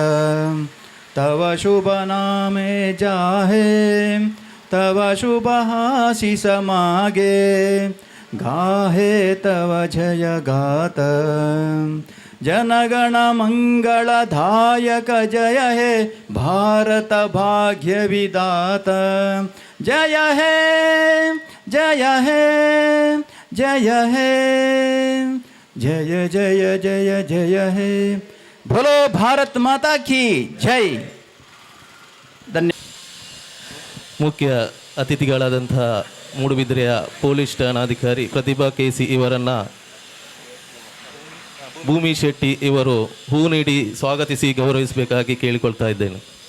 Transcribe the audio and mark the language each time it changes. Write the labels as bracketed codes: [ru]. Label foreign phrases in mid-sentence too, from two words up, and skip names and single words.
[bn] তব শুভ নামে জাগে তব শুভ আশিস মাগে. গাহে তব জয় গাথা. জনগণ মঙ্গলদায়ক জয় হে ভারত ভাগ্য বিধাতা. জয় হে জয় হে জয় হে জয় জয় জয় জয় হে. [hi] बोलो भारत माता की जय. [kn] ಮುಖ್ಯ ಅತಿಥಿಗಳಾದಂಥ ಮೂಡುಬಿದಿರೆಯ ಪೊಲೀಸ್ ಠಾಣಾಧಿಕಾರಿ ಪ್ರತಿಭಾ ಕೆಸಿ ಇವರನ್ನು ಭೂಮಿ ಶೆಟ್ಟಿ ಇವರು ಹೂ ನೀಡಿ ಸ್ವಾಗತಿಸಿ ಗೌರವಿಸಬೇಕಾಗಿ ಕೇಳಿಕೊಳ್ತಾ ಇದ್ದೇನೆ.